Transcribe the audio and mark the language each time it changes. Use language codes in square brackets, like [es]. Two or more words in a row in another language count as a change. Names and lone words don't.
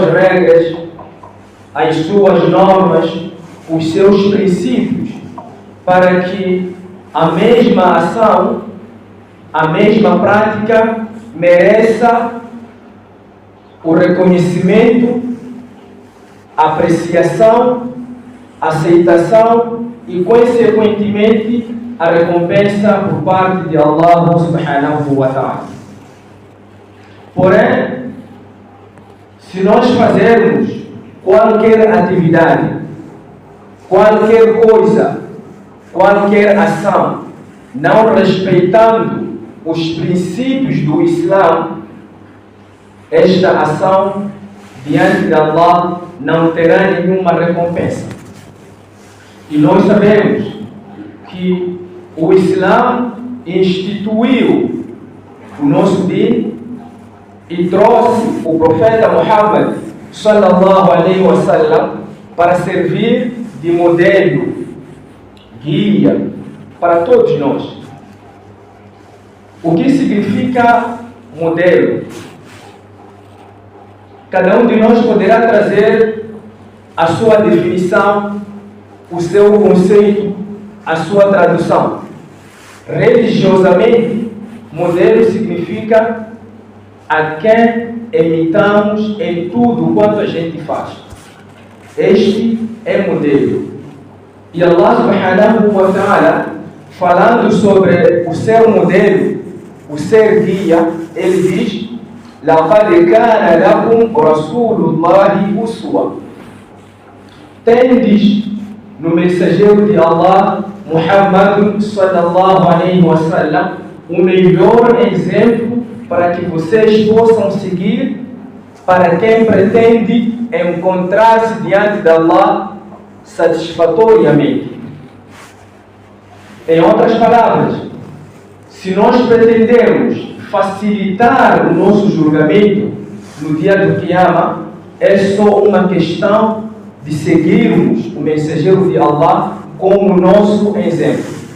[pt] regras, as suas normas, os seus princípios, para que a mesma ação, a mesma prática mereça o reconhecimento, a apreciação, a aceitação e, consequentemente, a recompensa por parte de [ar] الله سبحانه وتعالى. [pt] Porém, se nós fazermos qualquer atividade, qualquer coisa, qualquer ação, não respeitando os princípios do Islã, esta ação diante de Allah não terá nenhuma recompensa. E nós sabemos que o Islã instituiu o nosso din e trouxe o profeta Muhammad [ar] صلى الله عليه وسلم [pt] para servir de modelo, guia para todos nós. O que significa modelo? Cada um de nós poderá trazer a sua definição, o seu conceito, a sua tradução. Religiosamente, modelo significa a quem imitamos em tudo quanto a gente faz. Este é modelo. E [ar] الله سبحانه وتعالى, [pt] falando sobre o ser modelo, o ser guia, ele diz: [ar] لَقَدْ كَانَ لَكُمْ رَسُولُ اللَّهِ أُسْوَةٌ. [pt] Tendes no mensageiro de Allah, Muhammad [ar] صلى الله عليه وسلم, [pt] o melhor exemplo para que vocês possam seguir, para quem pretende encontrar-se diante de Allah satisfatoriamente. Em outras palavras, se nós pretendemos facilitar o nosso julgamento no dia do Qiyamah, é só uma questão de seguirmos o mensageiro de Allah como nosso exemplo.